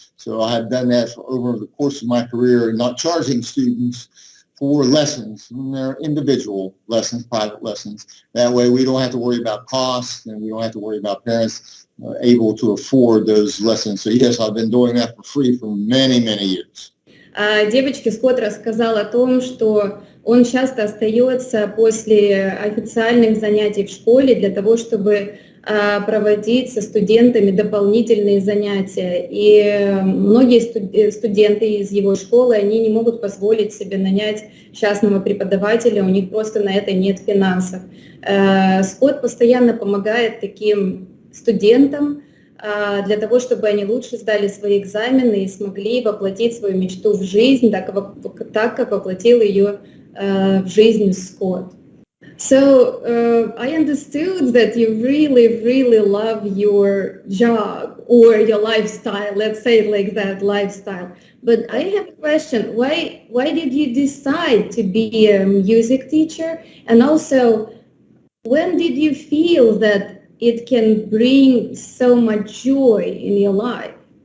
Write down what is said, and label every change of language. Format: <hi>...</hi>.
<en>So I have done that over the course of my career, not charging students for lessons. They're individual lessons, private lessons. That way we don't have to worry about costs, and we don't have to worry about parents able to afford those lessons. So yes, I've been doing that for free for many, many years.</en> <ru>Девочке Скотт рассказал о том, что он часто остается после официальных занятий в школе для того, чтобы проводить со студентами дополнительные занятия. И многие студенты из его школы, они не могут позволить себе нанять частного преподавателя, у них просто на это нет финансов. Скотт постоянно помогает таким студентам для того, чтобы они лучше сдали свои экзамены и смогли воплотить свою мечту в жизнь, так как воплотил ее в жизнь Скотт.</ru> <en>So I understood that you really, really love your job or your lifestyle. Let's say it like that, lifestyle. But I have a question. Why did you decide to be a music teacher? And also, when did you feel that it can bring so much joy in your life?</en>